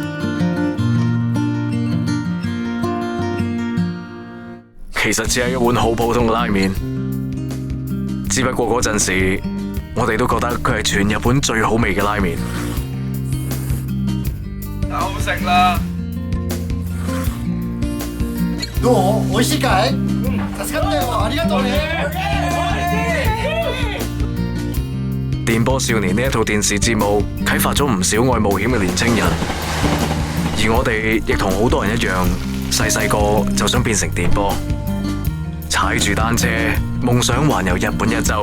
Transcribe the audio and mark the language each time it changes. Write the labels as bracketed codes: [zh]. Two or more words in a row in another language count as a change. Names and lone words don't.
[yue] 其實只係一碗好普通嘅拉麵，只不過嗰陣時，我哋都覺得佢係全日本最好味嘅拉麵。夠食啦！ [ja] どう？美味しいかい？助かったよ，ありがとうね。 [yue] 電波少年呢一套電視節目啟發咗唔少愛冒險嘅年青人，而我哋亦同好多人一樣，細個就想變成電波，踩住單車，夢想環遊日本一周。